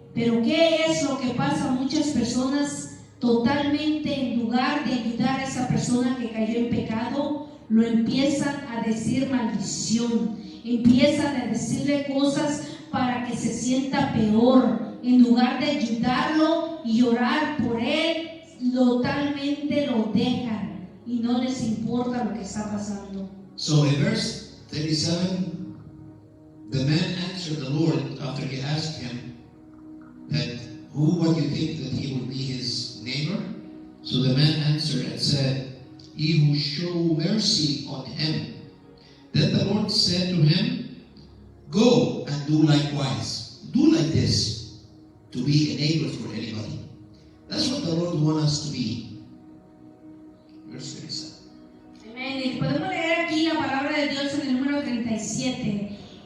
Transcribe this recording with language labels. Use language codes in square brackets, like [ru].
[es] Pero ¿qué es lo que pasa a muchas personas? Totalmente, en lugar de ayudar a esa persona que cayó en pecado, lo empiezan a decir maldición, empiezan a decirle cosas para que se sienta peor. En lugar de ayudarlo y orar por él, totalmente lo dejan y no les importa lo que está pasando. [en] So in verse 37, the man answered the Lord after he asked him that what do you think that he would be his neighbor? So the man answered and said, he who show mercy on him. Then the Lord said to him, go and do likewise. Do like this, to be a neighbor for anybody. That's what the Lord wants us to be. Verse 37. [es] Amén. Y podemos leer aquí la palabra de Dios en el número 37.